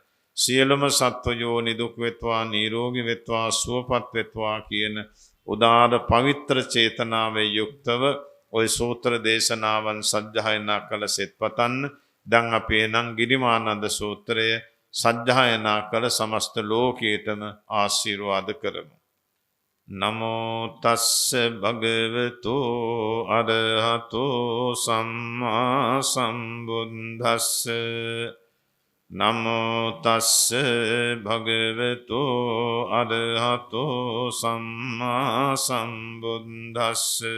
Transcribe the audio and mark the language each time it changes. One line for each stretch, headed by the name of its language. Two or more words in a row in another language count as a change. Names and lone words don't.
Sinhala: සියලුම සත්වයෝ නිදුක් වෙත්වා නිරෝගී වෙත්වා සුවපත් වෙත්වා කියන උදාර පවිත්‍ර චේතනාවේ යුක්තව ওই සූත්‍ර දේශනාවන් සජ්ජායනා කළ සෙත් පතන්න. දැන් අපි එනම් ගිරිමානන්ද සූත්‍රය සජ්ජායනා කළ සමස්ත ලෝකයටම ආශිර්වාද කරමු.
Pali: නමෝ තස්ස භගවතු අරහතෝ සම්මා සම්බුද්දස්ස. නමෝ තස්ස භගවතු අරහතෝ සම්මා සම්බුද්දස්ස.